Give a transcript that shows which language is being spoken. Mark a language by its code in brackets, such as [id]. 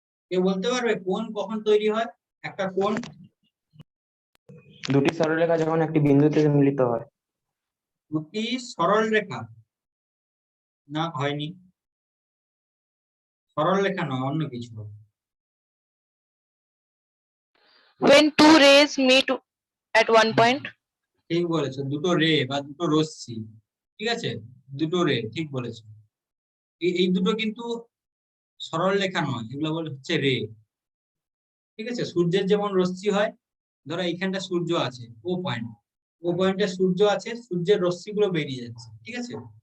[bn] কেউ বলতে পারবে কোণ কখন তৈরি হয়? একটা কোণ দুটি সরলরেখা যখন একটি বিন্দুতে মিলিত হয়। দুটি সরল রেখা না, হয়নি, সরল রেখা নয়, অন্য কিছু হবে। [en] When two rays meet at one point. [bn] ঠিক বলেছো, দুটো রে বা দুটো রশ্মি, ঠিক আছে, দুটো রে, ঠিক বলেছো। এই দুটো কিন্তু সরল রেখা নয়, এগুলো বলে হচ্ছে রে, ঠিক আছে? সূর্যের যেমন রশ্মি হয়, ধরো এইখানটা সূর্য আছে, ও পয়েন্টে সূর্য আছে, সূর্যের রশ্মিগুলো বেরিয়ে যাচ্ছে, ঠিক আছে?